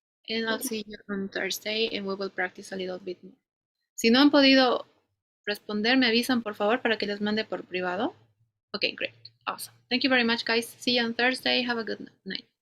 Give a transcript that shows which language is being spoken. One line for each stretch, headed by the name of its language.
English: And I'll see you on Thursday and we will practice a little bit more.
Spanish: Si no han podido responder, me avisan por favor para que les mande por privado.
English: Okay, great. Awesome. Thank you very much, guys. See you on Thursday. Have a good night.